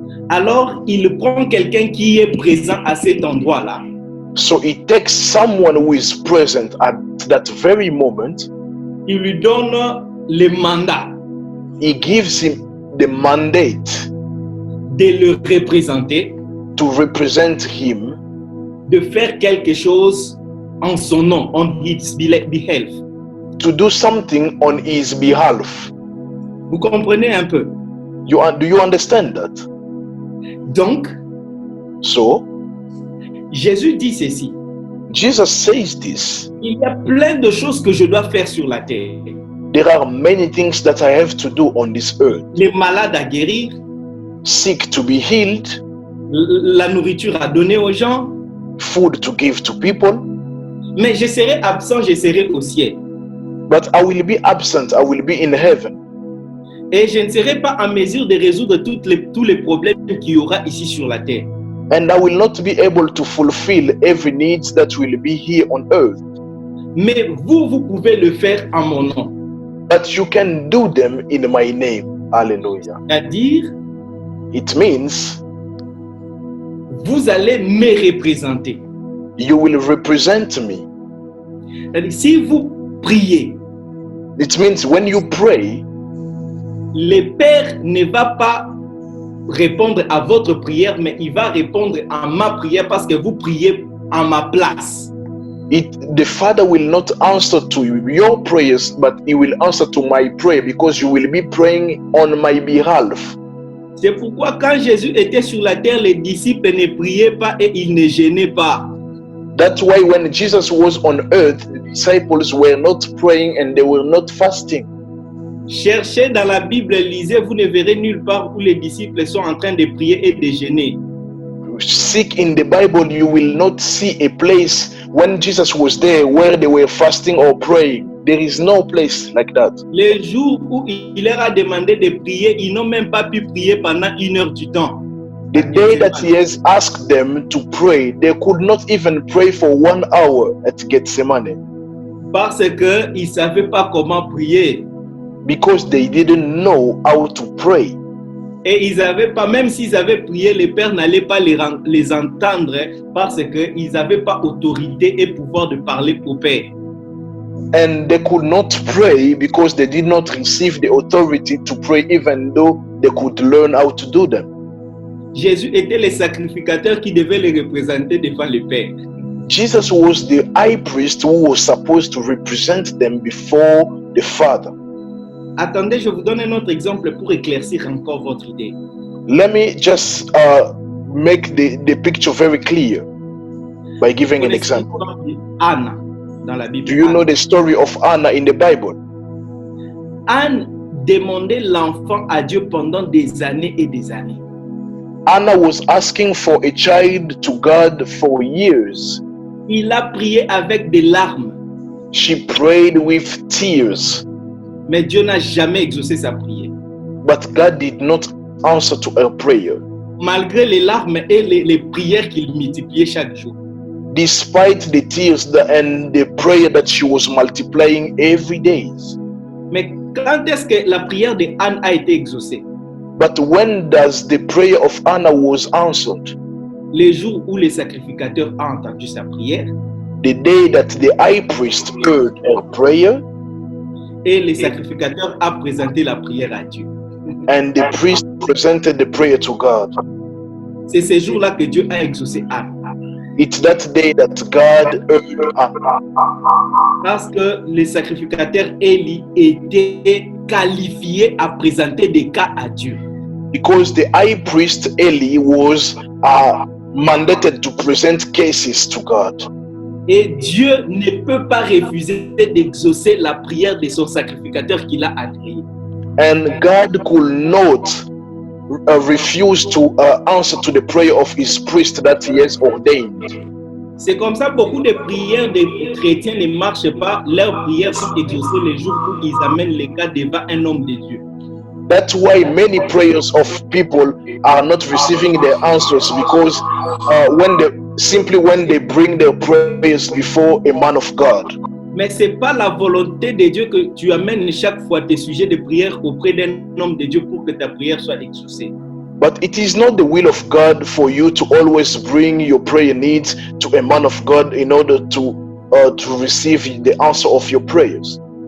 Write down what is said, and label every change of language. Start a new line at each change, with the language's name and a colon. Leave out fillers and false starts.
French: Alors, il prend quelqu'un qui est présent à cet endroit-là.
English: So he takes someone who is present at that very moment.
French: Il lui donne le mandat
English: He gives him the mandate
French: de le représenter,
English: to represent him,
French: de faire quelque chose en son nom,
English: on his behalf. to do something on his behalf.
French: Vous comprenez un peu?
English: Do you understand that?
French: Donc,
English: So
French: Jésus dit ceci.
English: Jesus says this.
French: Il y a plein de choses que je dois faire sur la terre.
English: There are many things that I have to do on this earth.
French: Les malades à guérir,
English: Sick to be healed,
French: la nourriture à donner aux gens.
English: food to give to people,
French: Mais je serai absent, je serai au ciel.
English: but I will be absent, I will be in heaven.
French: Et je ne serai pas en mesure de résoudre tous les problèmes qu'il y aura ici sur la terre.
English: And I will not be able to fulfill every need that will be here on earth.
French: Mais vous pouvez le faire en mon nom.
English: But you can do them in my name.
French: Hallelujah. C'est-à-dire,
English: It means
French: vous allez me représenter.
English: you will represent me.
French: C'est-à-dire, si vous priez,
English: It means when you pray,
French: le Père ne va pas répondre à votre prière, mais il va répondre à ma prière parce que vous priez à ma place.
English: the Father will not answer to your prayers, but he will answer to my prayer because you will be praying on my behalf.
French: C'est pourquoi quand Jésus était sur la terre, les disciples ne priaient pas et ils ne gênaient pas.
English: That's why when Jesus was on earth, the disciples were not praying and they were not fasting.
French: Cherchez dans la Bible, lisez, vous ne verrez nulle part où les disciples sont en train de prier et de gêner.
English: Seek in the Bible, you will not see a place when Jesus was there where they were fasting or praying. There is no place like that.
French: Les jours où il leur a demandé de prier, ils n'ont même pas pu prier pendant 1 heure du temps.
English: The day that he has asked them to pray, they could not even pray for 1 hour at Gethsemane
French: Parce qu'ils ne savaient pas comment prier.
English: because they didn't know how to pray.
French: Et ils n'avaient pas, même s'ils avaient prié, les pères n'allaient pas les entendre parce qu'ils n'avaient pas autorité et pouvoir de parler au Père.
English: And they could not pray because they did not receive the authority to pray, even though they could learn how to do them.
French: Jésus était le sacrificateur qui devait les représenter devant le Père.
English: Jesus was the high priest who was supposed to represent them before the Father.
French: Attendez, je vous donne un autre exemple pour éclaircir encore votre idée.
English: Let me just make the picture very clear by giving an example.
French: Anna dans la Bible.
English: Do you know the story of Anna in the Bible?
French: Anne demandait l'enfant à Dieu pendant des années et des années.
English: Anna was asking for a child to God for years.
French: Il a prié avec des larmes.
English: She prayed with tears.
French: Mais Dieu n'a jamais exaucé sa prière.
English: But God did not answer to her prayer.
French: Malgré les larmes et les prières qu'il multipliait chaque jour.
English: Despite the tears and the prayer that she was multiplying every day.
French: Mais quand est-ce que la prière de Anne a été exaucée?
English: But when does the prayer of Anna was answered?
French: Les jours où le sacrificateur a entendu sa prière.
English: The day that the high priest heard her prayer.
French: Et le sacrificateur a présenté la prière à Dieu.
English: And the priest presented the prayer to God.
French: C'est ce jour-là que Dieu a exaucé Anne.
English: It's that day that God heard Anna.
French: Parce que le sacrificateur Élie était qualifié à présenter des cas à Dieu.
English: Because the high priest Eli was mandated to present cases to God.
French: Et Dieu ne peut pas refuser d'exaucer la prière de son sacrificateur qu'il a agréé.
English: And God could not refuse to answer to the prayer of his priest that he has ordained.
French: C'est comme ça beaucoup de prières des chrétiens ne marchent pas. Leurs prières sont exaucées les jours où ils amènent les cas devant un homme de Dieu.
English: That's why many prayers of people are not receiving their answers, because when they bring their prayers before a man of God.
French: Mais ce n'est pas la volonté de Dieu que tu amènes chaque fois tes sujets de prière auprès d'un homme de Dieu pour que ta prière soit exaucée.
English: But it is not the will of God for you to always bring your prayer needs to a man of God in order to receive the answer of your prayers.